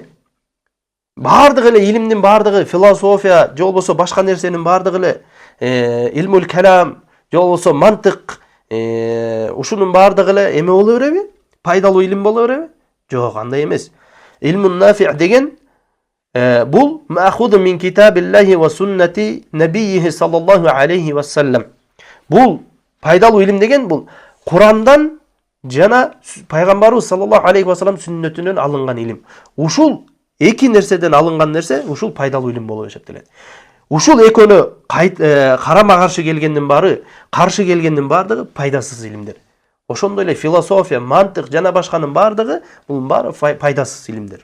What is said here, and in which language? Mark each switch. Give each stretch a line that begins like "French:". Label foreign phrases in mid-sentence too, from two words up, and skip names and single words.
Kyrgyz: Бардыгы эле илимдин бардыгы философия, же болбосо башка нерсенин бардыгы эле
Arabic: علم الكلام,
Kyrgyz: же болбосо мантык, ушунун бардыгы эле эме боло береби? Пайдалуу илим боло береби? Жок, андай эмес.
Arabic: علم نافع
Kyrgyz: деген бул
Arabic: مأخوذ من كتاب الله وسنة نبيه صلى الله عليه وسلم.
Kyrgyz: Бул пайдалуу илим деген бул Курандан жана пайгамбарыбыз
Arabic: صلى الله عليه وسلم
Kyrgyz: сүннөтүнөн алынган илим. Ушул эки нерседен алынган нерсе ушул пайдалуу илим болуп эсептелет. Ушул экөөнү карама каршы келгендин баары, каршы келгендин бардыгы пайдасыз илимдер. Ошондой эле философия, мантык жана башканын бардыгы бул баары пайдасыз илимдер.